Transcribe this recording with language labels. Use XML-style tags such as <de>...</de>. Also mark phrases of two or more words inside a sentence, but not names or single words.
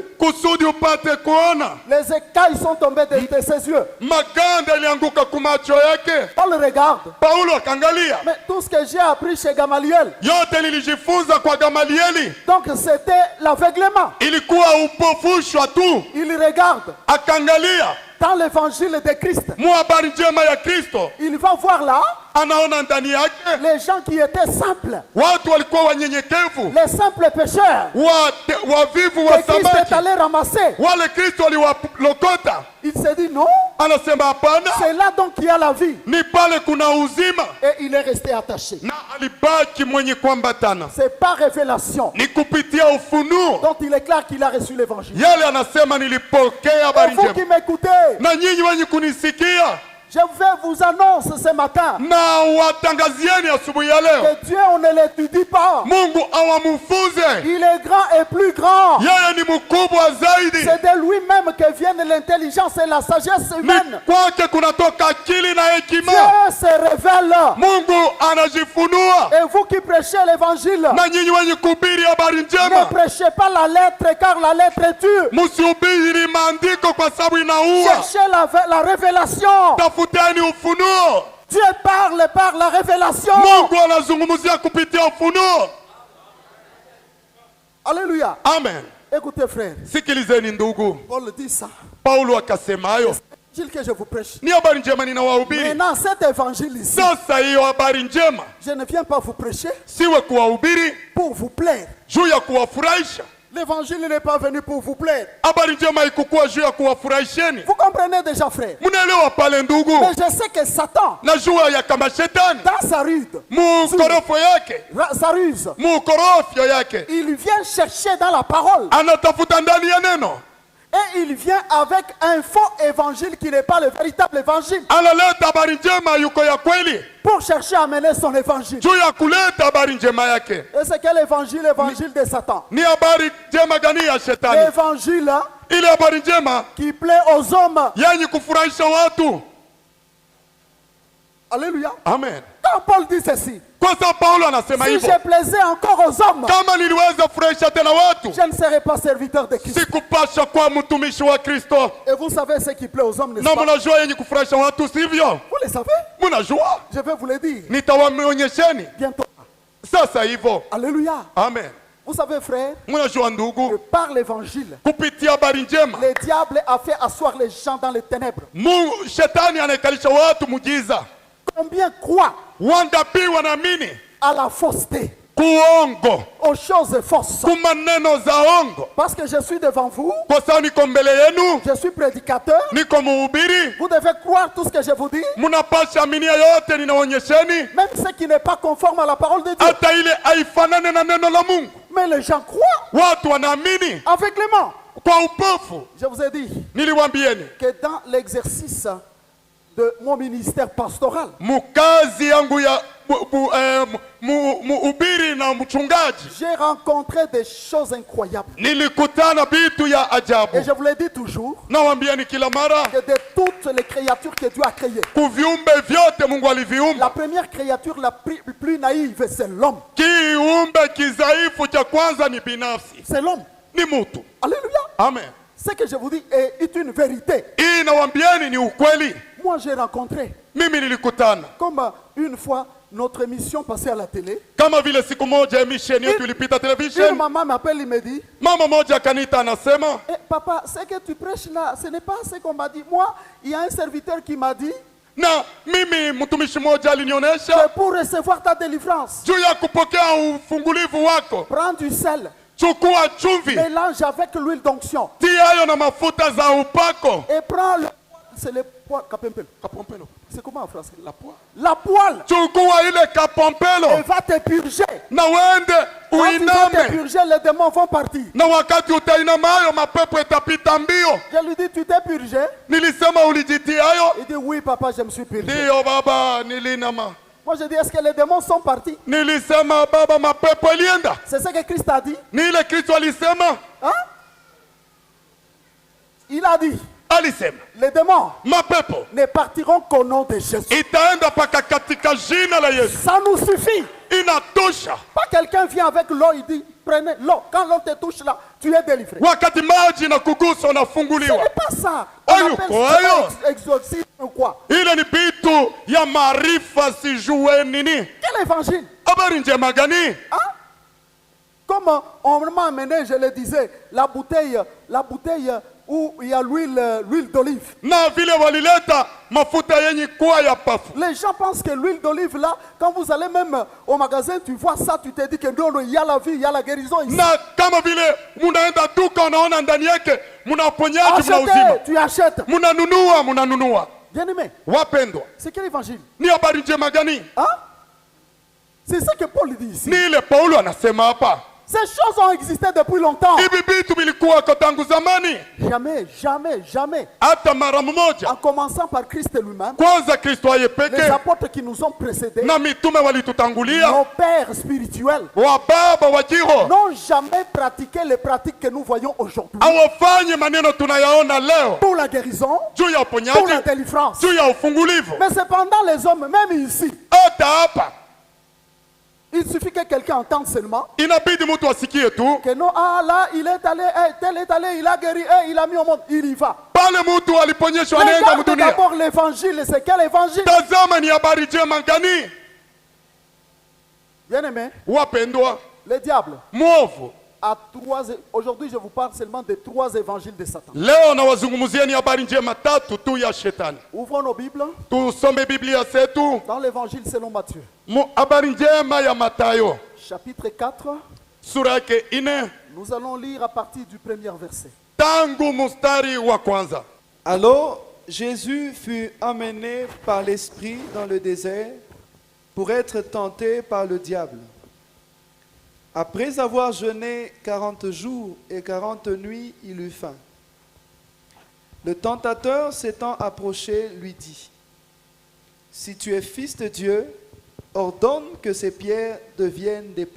<sw>kusudi upate kuona.</sw> <fr>Les écailles sont tombées de ses yeux.</fr> <sw>Maganda ilianguka kumacho yake.</sw> <fr>Paul regarde.</fr> <sw>Paulo akaangalia,</sw> <fr>Mais tout ce que j'ai appris chez Gamaliel,</fr> <sw>yote nilijifunza kwa Gamalieli</sw> <fr>donc c'était l'aveuglement.</fr> <sw>ilikuwa upofushwa tu.</sw> <fr>Il regarde</fr> <sw>Akaangalia</sw> <fr>dans l'évangile de Christ.</fr> <sw>mu habari njema ya Kristo,</sw> <fr>Il va voir là</fr> <sw>anaona ndani yake</sw> <fr>les gens qui étaient simples,</fr> <sw>watu walikuwa wanyenyekevu,</sw> <fr>les simples pécheurs</fr> <sw>wavivu wa</sw> <fr>que Christ est</fr> <sw>samaki,</sw> <fr>allé ramasser.</fr> <sw>wale Kristo aliwalokota.</sw> <fr>Il s'est dit non,</fr> <sw>Anasema hapana,</sw> <fr>c'est là donc qu'il y a la vie.</fr> <sw>ni pale kuna uzima,</sw> <fr>Et il est resté attaché.</fr> <sw>na alibaki mwenye kuambatana.</sw> <fr>C'est par révélation</fr> <sw>Ni kupitia ufunuo</sw> <fr>dont il est clair qu'il a reçu l'évangile.</fr> <sw>yale anasema nilipokea</sw> <fr>Et</fr> <sw>habari</sw> <fr>vous</fr> <sw>njema.</sw> <fr>qui m'écoutez,</fr> <sw>Na nyinyi wenye kunisikia,</sw> <fr>je vais vous annoncer ce matin</fr> <sw>na watangazieni asubuhi ya leo,</sw> <fr>que Dieu, on ne l'étudie pas.</fr> <sw>Mungu awamufunze.</sw> <fr>Il est grand et plus grand.</fr> <sw>Yeye ni mkubwa zaidi,</sw> <fr>C'est de lui-même que viennent l'intelligence et la sagesse</fr> <sw>ni</sw> <fr>humaine.</fr> <sw>kwake kunatoka akili na hekima.</sw> <fr>Dieu se révèle.</fr> <sw>Mungu anajifunua.</sw> <fr>Et vous qui prêchez l'évangile,</fr> <sw>Na nyinyi wenye kuhubiri habari</sw> <fr>ne</fr> <sw>njema,</sw> <fr>prêchez pas la lettre car la lettre tue.</fr> <sw>msihubiri maandiko kwa sababu inaua.</sw> <fr>Cherchez la révélation.</fr> <sw>Tafuteni ufunuo.</sw> <fr>Dieu parle par la révélation.</fr> <sw>Mungu anazungumzia kupitia ufunuo.</sw> <fr>Alléluia.</fr> <sw>Amen.</sw> <fr>Écoutez frère,</fr> <sw>Sikilizeni ndugu,</sw> <fr>Paul dit ça.</fr> <sw>Paulo akasema hayo.</sw> <fr>L'évangile que je vous prêche.</fr> <sw>Ni habari njema ninawahubiri.</sw> <fr>Maintenant, cet évangile ici,</fr> <sw>Sasa hiyo habari njema</sw> <fr>je ne viens pas vous prêcher</fr> <sw>siwe kuwahubiri</sw> <fr>pour vous plaire.</fr> <sw>juu ya kuwafurahisha,</sw> <fr>L'évangile n'est pas venu pour vous plaire.</fr> <sw>Habari njema haikukuwa juu ya kuwafurahisheni.</sw> <fr>Vous comprenez déjà, frère?</fr> <sw>Mnaelewa pale ndugu?</sw> <fr>Mais je sais que Satan,</fr> <sw>Najua ya kama shetani</sw> <fr>dans sa ruse,</fr> <sw>mukorofo yake, mukorofyo yake,</sw> <fr>il vient chercher dans la parole.</fr> <sw>anatafuta ndani ya neno.</sw> <fr>Et il vient avec un faux évangile qui n'est pas le véritable évangile.</fr> <sw>Analeta habari njema yuko ya kweli</sw> <fr>Pour chercher à mener son évangile.</fr> <sw>juu ya kuleta habari njema yake.</sw> <fr>Et c'est quel évangile? L'évangile de Satan.</fr> <sw>Ni habari njema gani ya shetani?</sw> <fr>L'évangile</fr> <sw>Ile habari njema</sw> <fr>qui plaît aux hommes.</fr> <sw>yenye kufurahisha watu.</sw> <fr>Alléluia.</fr> <sw>Amen.</sw> <fr>Quand Paul dit ceci,</fr> <sw>Kwa sababu Paulo anasema</sw> <fr>si</fr> <sw>hivyo,</sw> <fr>je plaisais encore aux hommes,</fr> <sw>kama niliweza furahisha tena watu,</sw> <fr>je ne serais pas serviteur de Christ.</fr> <sw>sikupasha kuwa mtumishi wa Kristo.</sw> <fr>Et vous savez ce qui plaît aux hommes, n'est-ce</fr> <sw>Na</sw> <fr>pas?</fr> <sw>mnajua yenye kufurahisha watu, sivyo?</sw> <fr>Vous le savez?</fr> <sw>Mnajua,</sw> <fr>Je vais vous le dire</fr> <sw>nitawaonyesheni</sw> <fr>bientôt.</fr> <sw>sasa hivyo.</sw> <fr>Alléluia.</fr> <sw>Amen.</sw> <fr>Vous savez, frère,</fr> <sw>Mnajua</sw> <fr>que</fr> <sw>ndugu,</sw> <fr>par l'évangile,</fr> <sw>kupitia habari njema</sw> <fr>le diable a fait asseoir les gens dans les ténèbres.</fr> <sw>shetani anaikalisha watu mujiza.</sw> <fr>Combien croient</fr> <sw>Wangapi wanaamini</sw> <fr>à la fausseté,</fr> <sw>kuongo,</sw> <fr>aux choses fausses?</fr> <sw>kumaneno za ongo?</sw> <fr>Parce que je suis devant vous,</fr> <sw>Kwa sababu niko mbele yenu,</sw> <fr>je suis prédicateur,</fr> <sw>niko muhubiri,</sw> <fr>vous devez croire tout ce que je vous dis,</fr> <sw>mnapasha aminia yote ninaonyesheni,</sw> <fr>même ce qui n'est pas conforme à la parole de Dieu.</fr> <sw>hata ile haifanane na neno la Mungu.</sw> <fr>Mais les gens croient</fr> <sw>Watu wanaamini</sw> <fr>aveuglément.</fr> <sw>kwa upofu.</sw> <fr>Je vous ai dit</fr> <sw>Niliwaambieni</sw> <fr>que dans l'exercice de mon ministère pastoral,</fr> <sw>mukazi yangu ya muhubiri na mchungaji,</sw> <fr>j'ai rencontré des choses incroyables.</fr> <sw>nilikutana vitu ya ajabu.</sw> <fr>Et je vous le dis toujours,</fr> <sw>Nawaambieni kila mara,</sw> <fr>que de toutes les créatures que Dieu a créées,</fr> <sw>kuviumbe vyote Mungu</sw> <fr>la</fr> <sw>aliviumba,</sw> <fr>première créature la plus naïve, c'est l'homme.</fr> <sw>kiumbe kizaifu cha kwanza ni binafsi,</sw> <fr>C'est l'homme.</fr> <sw>ni mutu.</sw> <fr>Alléluia.</fr> <sw>Amen.</sw> <fr>Ce que je vous dis est une vérité.</fr> <sw>Hii nawaambieni ni ukweli.</sw> <fr>Moi, j'ai rencontré,</fr> <sw>Mimi nilikutana</sw> <fr>comme une fois notre émission passée à la télé,</fr> <sw>kama vile siku moja emisheni yetu ilipita</sw> <fr>une</fr> <sw>television,</sw> <fr>maman m'appelle, il me dit,</fr> <sw>mama moja akanita anasema,</sw> <fr>eh, papa, ce que tu prêches là, ce n'est pas ce qu'on m'a dit. Moi, il y a un serviteur qui m'a dit</fr> <sw>na mimi mtumishi moja</sw> <fr>que</fr> <sw>alinionyesha</sw> <fr>pour recevoir ta délivrance,</fr> <sw>juu ya kupokea ufungulivu wako,</sw> <fr>prends du sel,</fr> <sw>chukua chumvi,</sw> <fr>mélange avec l'huile d'onction</fr> <sw>tia hayo na mafuta za upako.</sw> <fr>et prends le... C'est le poil, kapempel.</fr> <sw>Kapompelo.</sw> <fr>C'est comment en français? La poa. La poêle.</fr> <sw>Chukua ile</sw> <fr>Elle</fr> <sw>kapompelo</sw> <fr>va te purger.</fr> <sw>na uende</sw> <fr>Quand tu vas te</fr> <sw>uiname,</sw> <fr>purger, les démons vont partir.</fr> <sw>na wakati utainama hayo mapepo itapita mbio.</sw> <fr>Je lui dis, tu t'es purgé?</fr> <sw>Nilisema ulijitia hayo?</sw> <fr>Il dit, oui, papa, je me suis purgé.</fr> <sw>Ndiyo baba, nilinama.</sw> <fr>Moi, je dis, est-ce que les démons sont partis?</fr> <sw>Nilisema baba, mapepo ilienda.</sw> <fr>C'est ce que Christ a dit.</fr> <sw>Ni ile Kristo alisema,</sw> <fr>Hein? Il a dit,</fr> <sw>alisema</sw> <fr>les démons</fr> <sw>mapepo</sw> <fr>ne partiront qu'au nom de Jésus.</fr> <sw>itaenda paka katika jina la Yesu.</sw> <fr>Ça nous suffit.</fr> <sw>Inatosha.</sw> <fr>Pas quelqu'un vient avec l'eau, il dit, prenez l'eau. Quand l'eau te touche là, tu es délivré.</fr> <sw>Wakati maji na kugusa</sw> <fr>Ce</fr> <sw>unafunguliwa.</sw> <fr>n'est pas ça.</fr> <sw>Ayo,</sw> <fr>On appelle</fr> <sw>ayo.</sw> <fr>ça exorcisme ou quoi?</fr> <sw>Ile ni bitu ya maarifa, sijue nini.</sw> <fr>Quel évangile?</fr> <sw>Habari njema gani?</sw> <fr>Hein? Comme on m'a amené, je le disais, la bouteille où il y a l'huile d'olive.</fr> <sw>Na vile walileta mafuta yenye kuwa ya pafu.</sw> <fr>Les gens pensent que l'huile d'olive là, quand vous allez même au magasin, tu vois ça, tu te dis que non, il y a la vie, il y a la guérison ici.</fr> <sw>Na kama vile munaenda duka unaona ndani yake muna uponyaji, muna uzima.</sw> <fr>Achetez, tu achètes.</fr> <sw>Munanunua.</sw> <fr>Bien-aimé,</fr> <sw>Wapendwa,</sw> <fr>c'est quel évangile?</fr> <sw>ni habari njema gani?</sw> <fr>Hein? C'est ça que Paul dit ici.</fr> <sw>Ni ile Paulo anasema hapa.</sw> <fr>Ces choses ont existé depuis longtemps.</fr> <sw>Hivi vitu vilikuwa kwa tangu zamani,</sw> <fr>Jamais, jamais, jamais.</fr> <sw>hata mara mmoja.</sw> <fr>En commençant par Christ lui-même,</fr> <sw>Kwanza Kristo aye</sw> <fr>les</fr> <sw>peke</sw> <fr>apôtres qui nous ont précédés,</fr> <sw>na mitume walitutangulia,</sw> <fr>nos pères spirituels,</fr> <sw>wa baba wa kiroho</sw> <fr>n'ont jamais pratiqué les pratiques que nous voyons aujourd'hui.</fr> <sw>hawafanye maneno tunayaona leo</sw> <fr>Pour la guérison,</fr> <sw>juu ya</sw> <fr>pour la</fr> <sw>uponyaji,</sw> <fr>délivrance.</fr> <sw>juu ya ufungulivu.</sw> <fr>Mais cependant, les hommes, même ici,</fr> <sw>Hata hapa</sw> <fr>il suffit que quelqu'un entende seulement</fr> <sw>inabidi mtu asikie tu,</sw> <fr>que non, ah là, il est allé, tel est allé, il a guéri, il a mis au monde, il y va.</fr> <sw>pale mtu aliponyeshwa anaenda</sw> <fr>Regarde</fr> <sw>mdunia.</sw> <fr>d'abord l'évangile, c'est quel évangile?</fr> <sw>Tazama ni habari njema gani?</sw> <fr>Bien-aimé,</fr> <sw>Wapendwa,</sw> <fr>le diable</fr> <sw>mwovu</sw> <fr>a aujourd'hui je vous parle seulement des 3 évangiles de Satan.</fr> <sw>leo nawazungumzia ni habari njema tatu tu ya shetani.</sw> <fr>Ouvrons nos Bibles</fr> <sw>Tusome Biblia zetu,</sw> <fr>dans l'évangile selon Matthieu,</fr> <sw>habari njema ya Matayo</sw> <fr>chapitre 4.</fr> <sw>sura yake 4.</sw> <fr>Nous allons lire à partir du premier verset.</fr> <sw>tangu mustari wa kwanza.</sw> <fr>Alors Jésus fut emmené par l'Esprit dans le désert pour être tenté par le diable. Après avoir jeûné 40 jours et 40 nuits, il eut faim. Le tentateur s'étant approché lui dit, « Si tu es fils de Dieu, ordonne que ces pierres deviennent des pains.</fr>